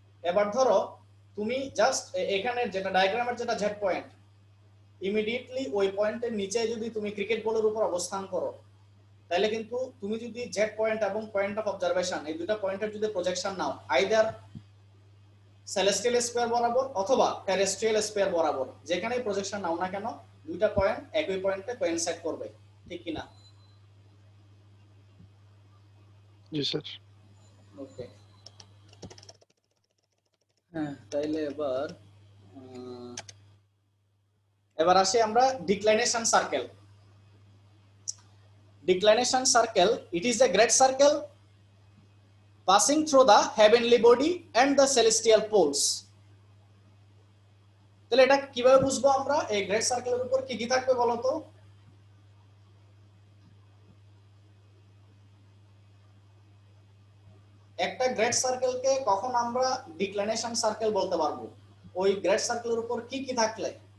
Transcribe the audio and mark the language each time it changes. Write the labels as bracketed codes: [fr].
[bn] এবার ধরো তুমি জাস্ট এখানে যেটা ডায়াগ্রামের যেটা জেড পয়েন্ট, ইমিডিয়েটলি ওই পয়েন্টের নিচে যদি তুমি ক্রিকেট বলের উপর অবস্থান করো, তাহলে কিন্তু তুমি যদি জেড পয়েন্ট এবং পয়েন্ট অফ অবজারভেশন এই দুটো পয়েন্টের যদি প্রজেকশন নাও, আইদার সেলেস্টিয়াল স্কয়ার বরাবর অথবা টেরেস্ট্রিয়াল স্কয়ার বরাবর, যেখানেই প্রজেকশন নাও না কেন, দুইটা পয়েন্ট একই পয়েন্টে কোইনসাইড করবে, ঠিক কি না? জি স্যার। ওকে, হ্যাঁ, তাইলে এবার আসি আমরা ডিক্লাইনেশন circle. [en] Declination circle, it is a great circle passing through the heavenly body and the celestial poles. [bn] তাহলে এটা কিভাবে বুঝবো আমরা? এই গ্রেট সার্কেলের উপর কি কি থাকবে বলো তো? একটা গ্রেট সার্কেলকে কখন আমরা ডিক্লাইনেশন সার্কেল বলতে পারবো? ওই গ্রেট সার্কেলের উপর কি কি থাকলে?